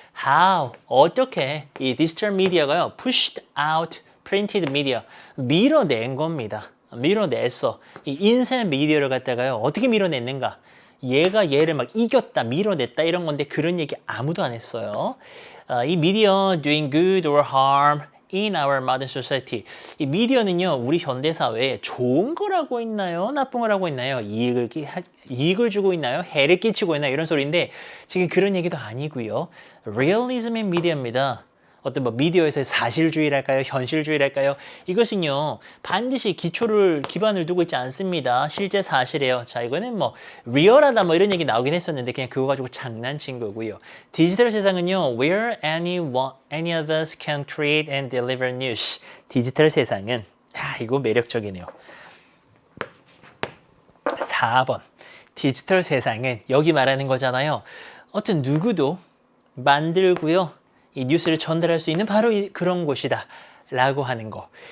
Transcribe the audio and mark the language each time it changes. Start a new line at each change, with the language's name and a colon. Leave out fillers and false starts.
English: How,
Korean: 어떻게 이 디지털 미디어가요,
English: pushed out printed media,
Korean: 밀어낸 겁니다. 밀어냈어. 이 인쇄 미디어를 갖다가요, 어떻게 밀어냈는가? 얘가 얘를 막 이겼다, 밀어냈다 이런 건데 그런 얘기 아무도 안 했어요. 이 미디어
English: doing good or harm in our modern society.
Korean: 이 미디어는요, 우리 현대 사회에 좋은 걸 하고 있나요? 나쁜 걸 하고 있나요? 이익을 주고 있나요? 해를 끼치고 있나요? 이런 소리인데 지금 그런 얘기도 아니고요. 리얼리즘의 미디어입니다. 어떤 뭐 미디어에서의 사실주의랄까요? 현실주의랄까요? 이것은요, 반드시 기반을 두고 있지 않습니다. 실제 사실이에요. 자, 이거는 뭐 리얼하다 뭐 이런 얘기 나오긴 했었는데 그냥 그거 가지고 장난친 거고요. 디지털 세상은요,
English: where any of us can create and deliver news.
Korean: 디지털 세상은 이거 매력적이네요. 4번. 디지털 세상은 여기 말하는 거잖아요. 어떤 누구도 만들고요. 이 뉴스를 전달할 수 있는 바로 그런 곳이다 라고 하는 거.